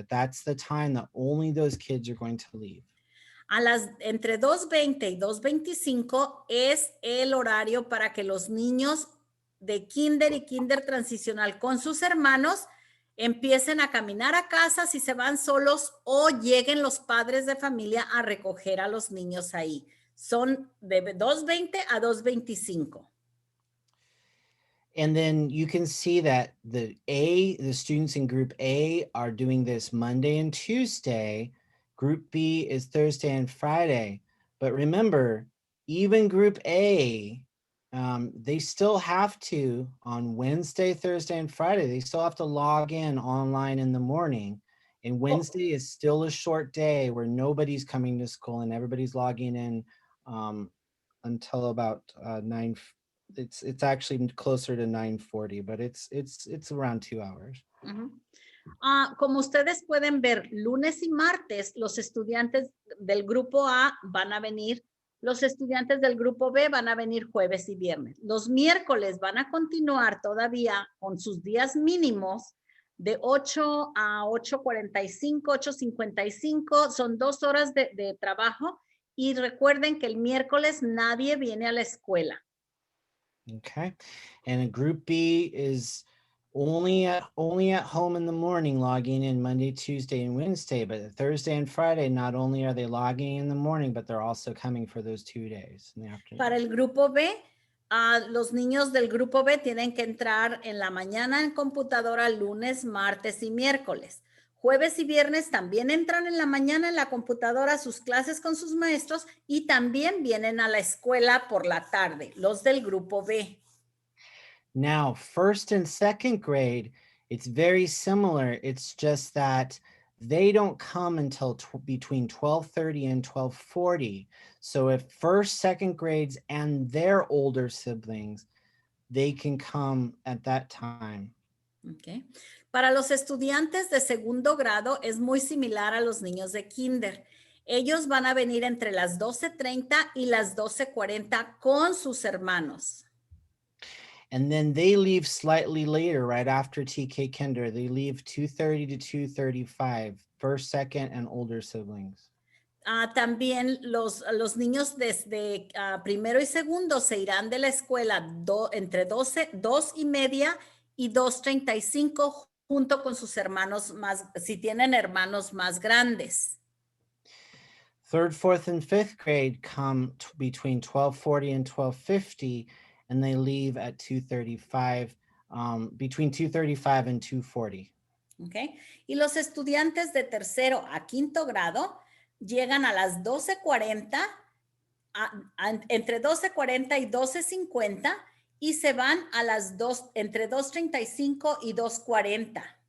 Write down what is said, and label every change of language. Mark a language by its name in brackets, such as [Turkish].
[English] But that's the time that only those kids are going to leave. [Spanish] Entre 2:20 y 2:25 es el horario para que los niños de kinder y kinder transicional con sus hermanos empiecen a caminar a casa si se van solos o lleguen los padres de familia a recoger a los niños ahí. Son de 2:20 a 2:25. [English] And then you can see that the students in group A are doing this Monday and Tuesday. Group B is Thursday and Friday. But remember, even group A, they still have to, on Wednesday, Thursday, and Friday, they still have to log in online in the morning. And Wednesday is still a short day where nobody's coming to school and everybody's logging in until about 9. It's actually closer to 9:40, but it's around 2 hours. [Spanish] Como ustedes pueden ver, lunes y martes los estudiantes del grupo A van a venir, los estudiantes del grupo B van a venir jueves y viernes. Los miércoles van a continuar todavía con sus días mínimos de 8 a 8:45, 8:55, son 2 horas de trabajo y recuerden que el miércoles nadie viene a la escuela. [English] Okay, and group B is only at home in the morning, logging in Monday, Tuesday, and Wednesday. But Thursday and Friday, not only are they logging in the morning, but they're also coming for those 2 days in the afternoon. [Spanish] Para el grupo B, los niños del grupo B tienen que entrar en la mañana en computadora lunes, martes y miércoles. Jueves y viernes también entran en la mañana en la computadora a sus clases con sus maestros y también vienen a la escuela por la tarde, los del grupo B. [English] Now, first and second grade, it's very similar. It's just that they don't come until between 12:30 and 12:40. So if first, second grades and their older siblings, they can come at that time. Okay. [Spanish] Para los estudiantes de segundo grado es muy similar a los niños de kinder. Ellos van a venir entre las 12:30 y las 12:40 con sus hermanos. [English] And then they leave slightly later, right after TK Kinder. They leave 2:30 to 2:35, first, second, and older siblings. [Spanish] También los niños desde primero y segundo se irán de la escuela entre 2:30 y 2:35 junto con sus hermanos si tienen hermanos más grandes. [English] Third, fourth, and fifth grade come between 12:40 and 12:50, and they leave at 2:35, between 2:35 and 2:40. Okay. [Spanish] Y los estudiantes de tercero a quinto grado llegan a las 12:40, entre 12:40 y 12:50 y se van a las entre 2:35 y 2:40.